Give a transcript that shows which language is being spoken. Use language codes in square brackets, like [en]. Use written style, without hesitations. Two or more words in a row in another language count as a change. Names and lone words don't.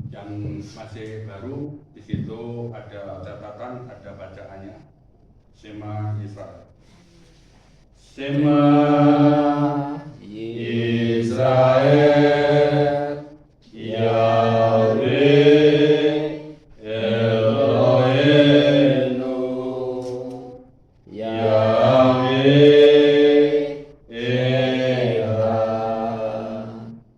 [id] yang masih baru, di situ ada catatan, ada bacaannya. [he] שמע ישראל. שמע ישראל, יהוה אלוהינו, יהוה אחד.